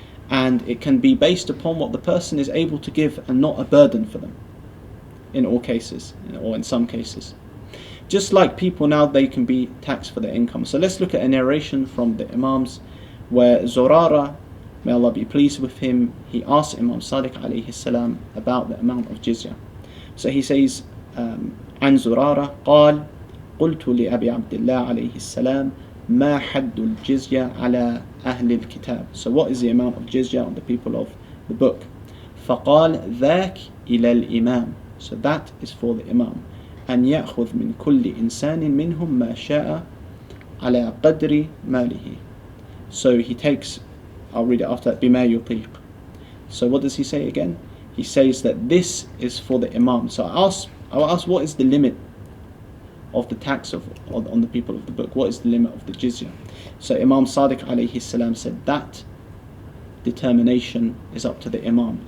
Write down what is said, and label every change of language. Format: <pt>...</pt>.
<en>And it can be based upon what the person is able to give and not a burden for them in all cases, or in some cases. Just like people now, they can be taxed for their income. So let's look at a narration from the Imams where Zurara, may Allah be pleased with him, he asked Imam Sadiq alayhi salam about the amount of jizya. So he says,</en> <ar>عن زرارة قال قلت لأبي عبد الله عليه السلام ما حد الجزية على أهل الكتاب.</ar> <en>So what is the amount of jizya on the people of the book?</en> <ar>فقال ذاك إلى الإمام.</ar> <en>So that is for the Imam.</en> <ar>أن يأخذ من كل إنسان منهم ما شاء على قدر ماله.</ar> <en>So he takes, I'll read it after that,</en> <ar>بما يطيق.</ar> <en>So what does he say again? He says that this is for the Imam. So I'll ask what is the limit of the tax on the people of the book? What is the limit of the jizya? So Imam Sadiq alayhi salam said that determination is up to the Imam.</en>